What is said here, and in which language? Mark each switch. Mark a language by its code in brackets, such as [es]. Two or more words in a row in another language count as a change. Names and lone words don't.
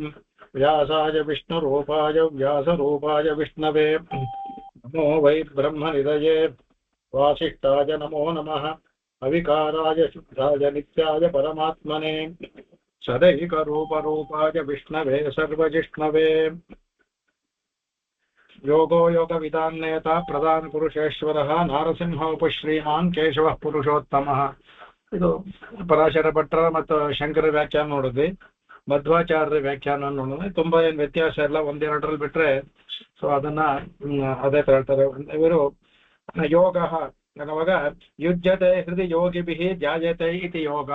[sa] व्यासाय विष्णुरूपाय व्यासरूपाय विष्णवे नमो वै ब्रह्मनिधये वासिष्ठाय नमो नमः अविकाराय शुद्धाय नित्याय परमात्मने सदैकरूपरूपाय विष्णवे सर्वजिष्णवे योगो योगविदान्नेता प्रधानपुरुषेश्वरः नारसिंहोपश्रीमान् केशवः पुरुषोत्तमः। [kn] ಇದು ಪರಾಶರ ಭಟ್ಟರ ಮತ್ತು ಶಂಕರ ವ್ಯಾಖ್ಯಾನ ನೋಡಿದ್ವಿ, ಮಧ್ವಾಚಾರ್ಯರ ವ್ಯಾಖ್ಯಾನ ನೋಡಿದ್ವಿ. ತುಂಬಾ ಏನು ವ್ಯತ್ಯಾಸ ಇಲ್ಲ, ಒಂದೆರಡರಲ್ಲಿ ಬಿಟ್ರೆ. ಸೊ ಅದನ್ನ ಅದೇ ತರ ಹೇಳ್ತಾರೆ ಇವರು. ಯೋಗ ಅನ್ನುವಾಗ [sa] ಯುಜ್ಯತೆ ಹೃದಯ ಯೋಗಿಭಿಃ ಧ್ಯಾಯತೆ ಇತಿ ಯೋಗ.